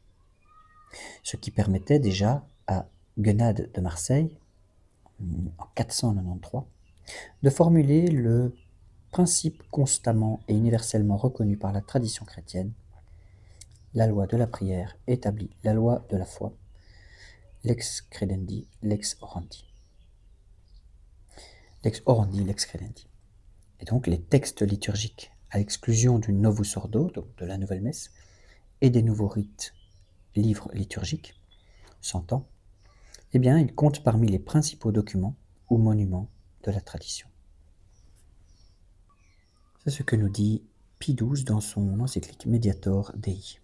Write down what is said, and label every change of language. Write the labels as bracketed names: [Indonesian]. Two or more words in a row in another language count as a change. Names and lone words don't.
[French] Ce qui permettait déjà à Guenade de Marseille, en 493, de formuler le principe constamment et universellement reconnu par la tradition chrétienne: la loi de la prière établit la loi de la foi, [Latin] lex credendi, lex orandi. Lex orandi, lex credendi. [French] Et donc les textes liturgiques, à l'exclusion du [Latin] Novus Ordo, [French] donc de la nouvelle messe, et des nouveaux rites, livres liturgiques, s'entend, eh bien, ils comptent parmi les principaux documents ou monuments de la tradition. C'est ce que nous dit Pie XII dans son encyclique Mediator Dei.